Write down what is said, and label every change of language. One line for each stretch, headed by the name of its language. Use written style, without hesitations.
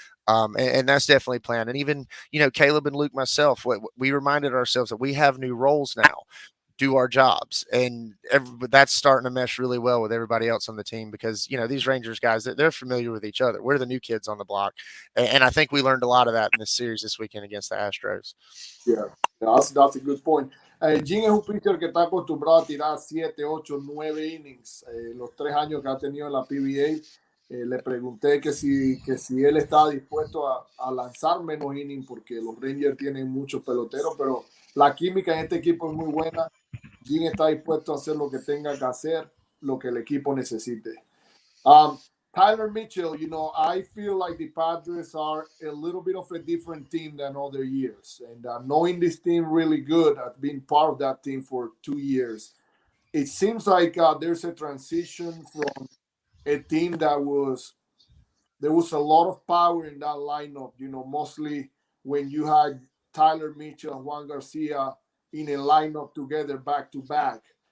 English: And that's definitely planned. And even, Caleb and Luke, myself, we reminded ourselves that we have new roles now. Do our jobs, and that's starting to mesh really well with everybody else on the team because these Rangers guys, they're familiar with each other. We're the new kids on the block, and I think we learned a lot of that in this series this weekend against the Astros. Yeah, that's a good point.
Spanish: Jim es un pitcher que está acostumbrado a tirar 7, 8, 9 innings los 3 años que ha tenido en la PBA. Le pregunté que si él está dispuesto a lanzar menos innings porque los Rangers tienen muchos peloteros, pero la química en este equipo es muy buena. Jim está dispuesto a hacer lo que tenga que hacer, lo que el equipo necesite.
English: Tyler Mitchell, I feel like the Padres are a little bit of a different team than other years. And knowing this team really good, I've been part of that team for 2 years. it seems like there's a transition from a team that there was a lot of power in that lineup, mostly when you had Tyler Mitchell and Juan Garcia in a lineup together back to back.